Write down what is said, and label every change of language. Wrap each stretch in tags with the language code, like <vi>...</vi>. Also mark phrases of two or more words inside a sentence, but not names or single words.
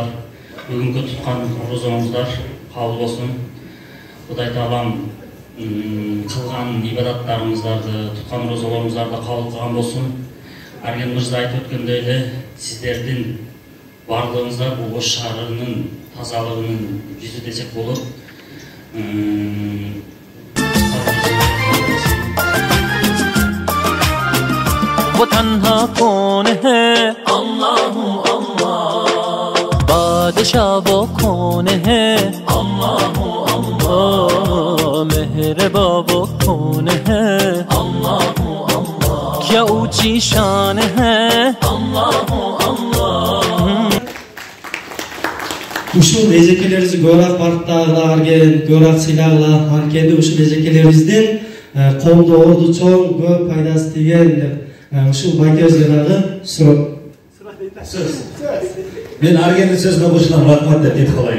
<ky>Бүгүнкү туткан оразаңыздар кабыл болсун. Кудай таалам кылган ибадаттарыңыздарды, туткан оразаларыңыздарды кабыл кылган болсун. Арген мырза айтып өткөндөй эле, сиздердин барлыгыңыздар бул Ош шаарынын тазалыгынын жүзү десек болот.</ky> <hi>वो तन्हा कौन है,</hi> <ar>الله الله,</ar> <hi>बादशाह वो कौन है,</hi> <ar>الله الله,</ar> <hi>मेहरबां वो कौन है,</hi> <ar>الله الله,</ar> <hi>क्या ऊंची शान है,</hi> <ar>الله الله.</ar> <ky>Ушул эжекелерибизди көбүрөөк барктагыла, арген көбүрөөк сыйлагыла, анткени ушул эжекелерибиздин коомдо орду чоң, көп пайдасы тийген деп ушул байкебизге дагы сөз. Мен аргендин сөзүнө кошулам, рахмат деп кетип калайын.</ky>